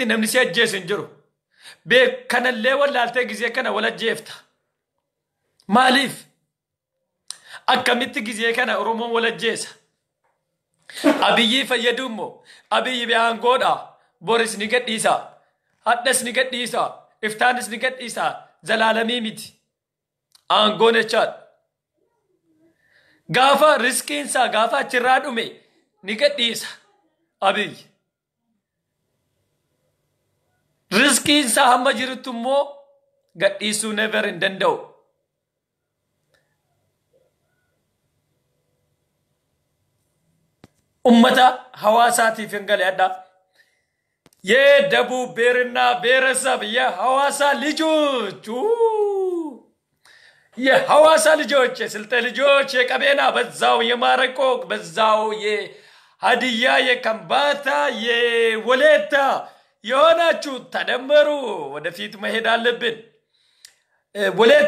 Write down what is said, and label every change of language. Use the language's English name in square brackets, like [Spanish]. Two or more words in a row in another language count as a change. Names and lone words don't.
[Oromo] namni si ajjeesu hin jiru kanallee wallaaltee gizee kana wal ajjeefta maaliif akkamitti gizee kana oromoon wal ajjeesa abiyyi fayyadummo abiyyi bi'aangoodha boris ni gadhiisa haddas ni gadhiisa iftaanis ni gadhiisa zalaalamii miti aangoon jechaadha gaafa riskiinsaa gaafa achirraa dhume ni gadhiisa abiyyi riskiinsaa hamma jirutti immoo gadhiisuu never hin danda'u ummata [Amharic] ሐዋሳቲፍ እንገለያዳ የደቡብ ብሔርና ብሔረሰብ የሐዋሳ ልጆች የሐዋሳ ልጆች የስልጤ ልጆች የቀቤና በዛው የማረቆ በዛው የሀዲያ የከምባታ የወሌታ የሆናችሁ ተደመሩ ወደፊት መሄድ አለብን ወሌታ